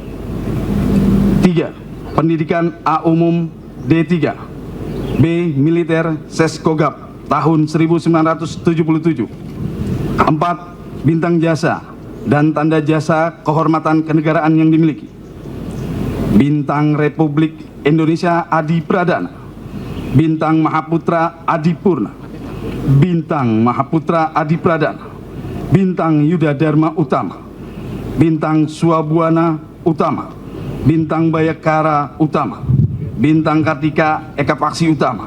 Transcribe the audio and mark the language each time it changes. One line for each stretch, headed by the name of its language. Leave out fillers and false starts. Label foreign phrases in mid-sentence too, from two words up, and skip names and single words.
Indonesian: 3. Pendidikan A umum D3. B. Militer Seskogap tahun 1977. 4. Bintang jasa dan tanda jasa kehormatan kenegaraan yang dimiliki. Bintang Republik Indonesia Adi Pradana. Bintang Mahaputra Adi Purna. Bintang Mahaputra Adi Pradana. Bintang Yuda Dharma Utama. Bintang Suabuana Utama. Bintang Bayakara Utama. Bintang Kartika Eka Paksi Utama.